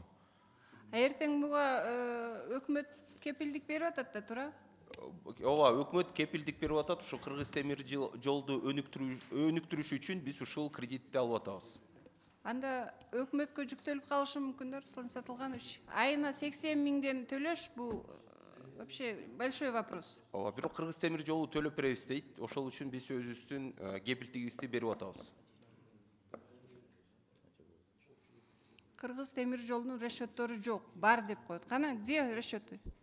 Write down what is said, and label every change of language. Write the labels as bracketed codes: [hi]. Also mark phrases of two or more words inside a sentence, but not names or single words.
[ky] Эртең буга өкмөт кепилдик берип атат да, туура? Ооба, өкмөт кепилдик берип атат. Ушу Кыргыз темир жолду өнүктүрүш үчүн биз ушул кредитти алып атабыз. Анда өкмөткө жүктөлүп калышы мүмкүн да, Руслан Сатылганович. Айына 80,000ден төлөш бул [ru] вообще большой вопрос. [ky] Ооба, бирок Кыргыз темир жолу төлөп беребиз дейт. Ошол үчүн биз өзүбүздүн кепилдигибизди берип атабыз. Кыргыз темир жолунун расчеттору жок, бар деп коет. [ru] Кана, где расчеты?